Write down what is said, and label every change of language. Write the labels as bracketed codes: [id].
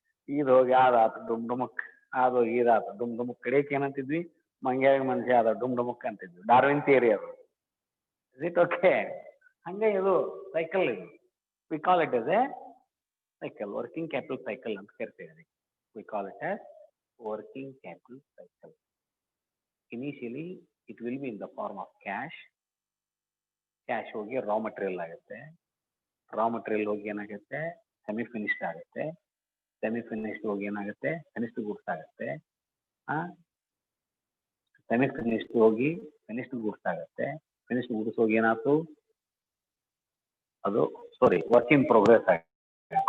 [kn] ಇದು ಹೋಗಿ ಆದಾತು ಡುಮ್ಡುಮುಕ್. ಅದು ಹೋಗಿ ಇದಾತು ಡುಮ್ಡುಮುಕ್. ಕಡೆಕ್ ಏನಂತಿದ್ವಿ? ಮಂಗೆ ಹೋಗಿ ಮನುಷ್ಯ ಆದ ಡುಮ್ಡುಮುಕ್ ಅಂತಿದ್ವಿ. ಡಾರ್ವಿನ್ ಥಿಯರಿ ಅದು. [en] Is it okay? [kn] ಹಂಗೆ ಇದು ಸೈಕಲ್. [en] ಇದು we call it as a cycle, working capital cycle [kn] ಅಂತ ಕರಿತೀವಿ. [en] We call it as working capital cycle. Initially it will be in the form of cash. [kn] Cash ಹೋಗಿ raw material ಆಗುತ್ತೆ. raw material ಹೋಗಿ ಏನಾಗುತ್ತೆ? Semi finished ಆಗುತ್ತೆ. Semi finished ಹೋಗಿ ಏನಾಗುತ್ತೆ? Finished goods ಆಗುತ್ತೆ. ಸೆಮಿ ಫಿನಿಶ್ಡ್ ಹೋಗಿ ಫಿನಿಶ್ಡ್ ಗೂಡ್ಸ್ ಆಗುತ್ತೆ. ಫಿನಿಶ್ಡ್ ಗೂಡ್ಸ್ ಹೋಗಿ ಏನಾಯ್ತು? ಅದು ವರ್ಕ್ ಇನ್ ಪ್ರೋಗ್ರೆಸ್ ಆಗುತ್ತೆ.